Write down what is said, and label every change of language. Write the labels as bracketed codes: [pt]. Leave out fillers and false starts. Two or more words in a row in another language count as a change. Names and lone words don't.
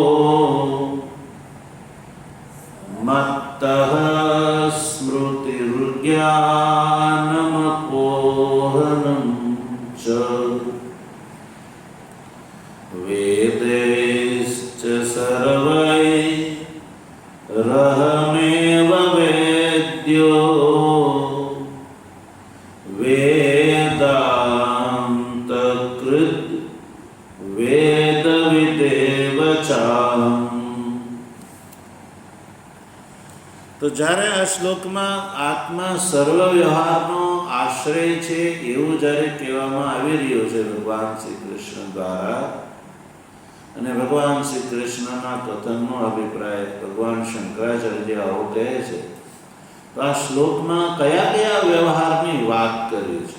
[sa] मत्तः स्मृतिर्ज्ञानमपोहनं च વેदैश्च सर्वैरहमेव वेद्यो वेदान्तकृत् वेदविदेव चाहम्. [gu] તો જ્યારે આ શ્લોકમાં આત્મા સર્વ વ્યવહારનો આશ્રય છે એવું જ્યારે કહેવામાં આવી રહ્યું છે ભગવાન શ્રી કૃષ્ણ દ્વારા, અને ભગવાન શ્રી કૃષ્ણના કથનનો અભિપ્રાય ભગવાન શંકરાચાર્ય આવો કહે છે, તો આ શ્લોકમાં કયા કયા વ્યવહારની વાત કરી છે?